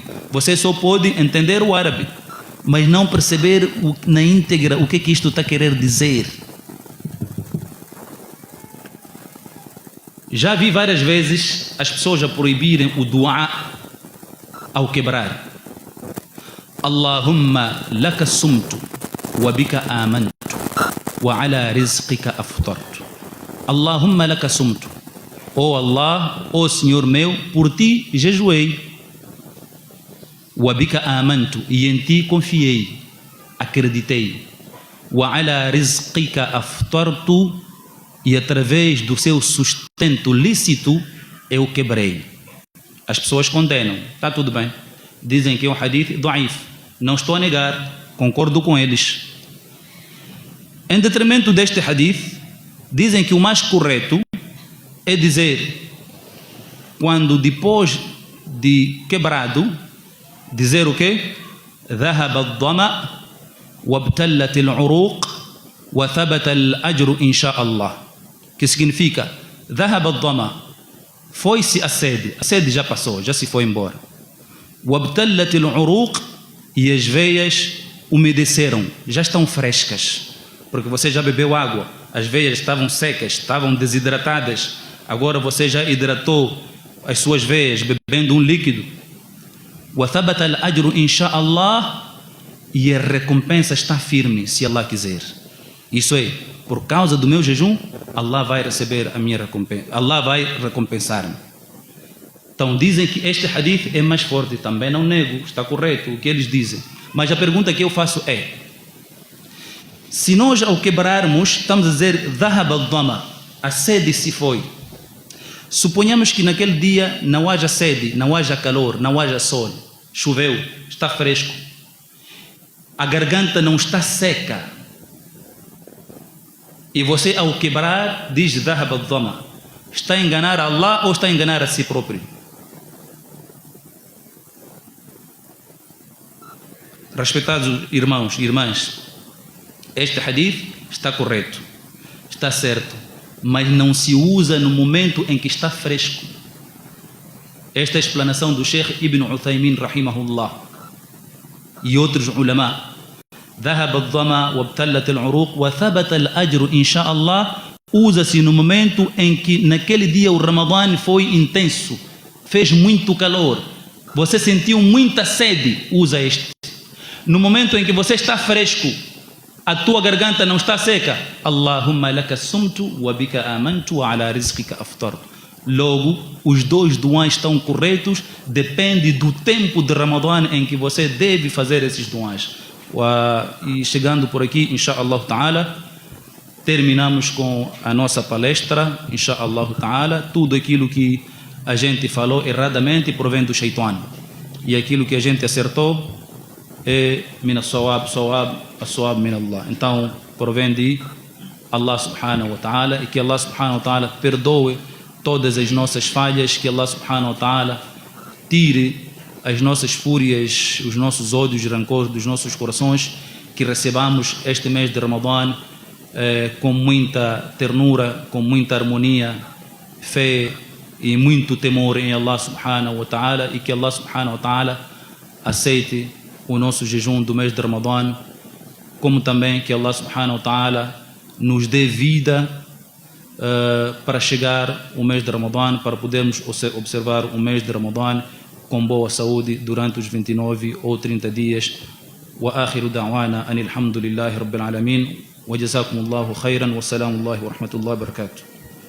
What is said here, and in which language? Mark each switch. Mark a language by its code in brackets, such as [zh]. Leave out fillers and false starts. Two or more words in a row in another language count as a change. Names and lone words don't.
[pt] Você só pode entender o árabe, mas não perceber na íntegra o que isto está a querer dizer. Já vi várias vezes as pessoas a proibirem o dua ao quebrar. [ar] اللهم لك صمت وبك آمنت وعلى رزقك أفطرت. اللهم لك صمت. Oh Allah, [pt] oh Senhor meu, por ti jejuei. [ar] وبك آمنت, [pt] e em ti confiei, acreditei. [ar] وعلى رزقك أفطرت, [pt] e através do seu sustento lícito eu quebrei. As pessoas condenam, está tudo bem. Dizem que é um [ar] حديث ضعيف. [pt] Não estou a negar, concordo com eles. Em detrimento deste hadith, dizem que o mais correto é dizer, quando depois de quebrado, dizer o quê? [ar] ذهب الظمأ وابتلت العروق وثبت الأجر إن شاء الله. [pt] Que significa, [ar] ذهب الظمأ, [pt] foi-se a sede já passou, já se foi embora. [ar] وابتلت العروق, [pt] e as veias umedeceram, já estão frescas, porque você já bebeu água, as veias estavam secas, estavam desidratadas, agora você já hidratou as suas veias bebendo um líquido. [ar] وثبت الأجر إن شاء الله, [pt] e a recompensa está firme se Allah quiser. Isso é, por causa do meu jejum, Allah vai receber a minha recompensa, Allah vai recompensar-me. Então dizem que este hadith é mais forte, também não nego, está correto o que eles dizem. Mas a pergunta que eu faço é, se nós ao quebrarmos estamos a dizer [ar] ذهب الظمأ, [pt] a sede se foi. Suponhamos que naquele dia não haja sede, não haja calor, não haja sol, choveu, está fresco, a garganta não está seca, e você ao quebrar diz [ar] ذهب الظمأ, [pt] está a enganar Allah ou está a enganar a si próprio? Respeitados irmãos e irmãs, este hadith está correto, está certo, mas não se usa no momento em que está fresco. Esta é a explanação do Sheikh Ibn Uthaymin rahimahullah e outros ulama. [ar] ذهب الظمأ وابتلت العروق وثبت الأجر إن شاء الله, [pt] usa-se no momento em que naquele dia o Ramadã foi intenso, fez muito calor, você sentiu muita sede, usa este. No momento em que você está fresco, a tua garganta não está seca, [ar] اللهم لك صمت وبك آمنت وعلى رزقك أفطرت. [pt] Logo, os dois duãs estão corretos, depende do tempo de Ramadã em que você deve fazer esses duãs. E chegando por aqui, [ar] إن شاء الله تعالى, [pt] terminamos com a nossa palestra, [ar] إن شاء الله تعالى. [pt] Tudo aquilo que a gente falou erradamente provém do Shaitan, e aquilo que a gente acertou é [ar] من الصواب، الصواب من الله. [pt] Então provém de Allah [ar] سبحانه وتعالى, [pt] e que Allah [ar] سبحانه وتعالى [pt] perdoe todas as nossas falhas, que Allah [ar] سبحانه وتعالى [pt] tire as nossas fúrias, os nossos ódios e rancores dos nossos corações, que recebamos este mês de Ramadã com muita ternura, com muita harmonia, fé e muito temor em Allah [ar] سبحانه وتعالى, [pt] e que Allah [ar] سبحانه وتعالى [pt] aceite o nosso jejum do mês de Ramadã, como também que Allah [ar] سبحانه وتعالى [pt] nos dê vida para chegar o mês de Ramadã, para podermos observar o mês de Ramadã com boa saúde durante os 29 ou 30 dias. [ar] وآخر دعوانا أن الحمد لله رب العالمين وجزاكم الله خيرا وسلام الله ورحمة الله وبركاته.